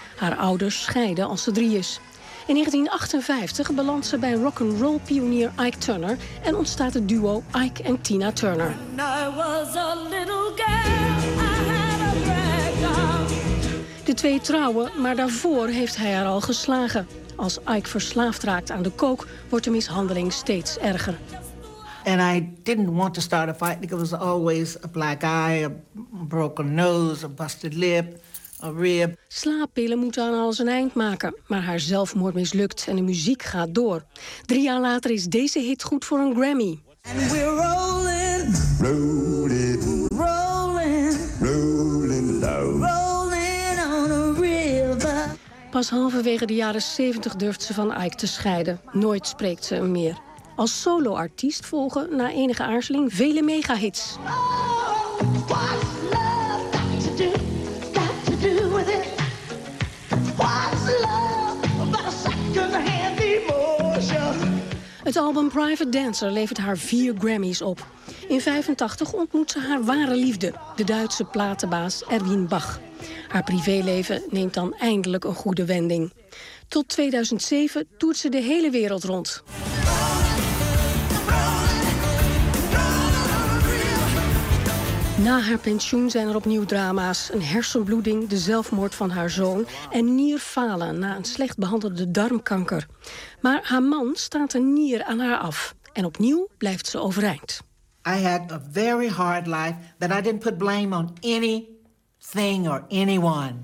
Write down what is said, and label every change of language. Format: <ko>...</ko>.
<nl>Haar ouders scheiden als ze 3 is. In 1958 belandt ze bij rock'n'roll pionier Ike Turner en ontstaat het duo Ike en Tina Turner. De twee trouwen, maar daarvoor heeft hij haar al geslagen. Als Ike verslaafd raakt aan de coke, wordt de mishandeling steeds erger.</nl> <en>And I didn't want to start a fight because it was always a black eye, a broken nose, a busted lip.</en> <nl>Slaappillen moeten aan alles een eind maken, maar haar zelfmoord mislukt en de muziek gaat door. 3 jaar later is deze hit goed voor een Grammy.</nl> <en>And we're rolling on a river.</en> <nl>Pas Pas halverwege de jaren 70 durft ze van Ike te scheiden. Nooit spreekt ze hem meer. Als solo-artiest volgen na enige aarzeling vele megahits.</nl> <en>Oh, what?</en> <nl>Het album Private Dancer levert haar 4 Grammys op. In 85 ontmoet ze haar ware liefde, de Duitse platenbaas Erwin Bach. Haar privéleven neemt dan eindelijk een goede wending. Tot 2007 toert ze de hele wereld rond. Na haar pensioen zijn er opnieuw drama's, een hersenbloeding, de zelfmoord van haar zoon en nierfalen na een slecht behandelde darmkanker. Maar haar man staat een nier aan haar af en opnieuw blijft ze overeind.</nl> <en>I had a very hard life that I didn't put blame on anything or anyone.</en>